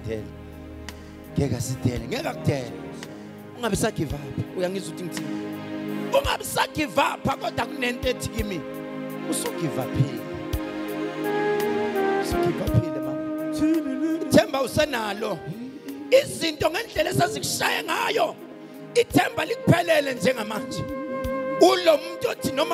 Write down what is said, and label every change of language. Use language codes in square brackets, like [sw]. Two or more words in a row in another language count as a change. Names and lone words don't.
[zu] sidele ngeke akudele ungabe sa [en] give up [zu] uyangizwa ukuthi ngithini ungabe sa [en] give up [zu] kodwa kunento ethi kimi usugive uphile mama ithemba usenalo izinto ngendlela esazikushaya ngayo ithemba likuphelele njengamanje ulo muntu othi noma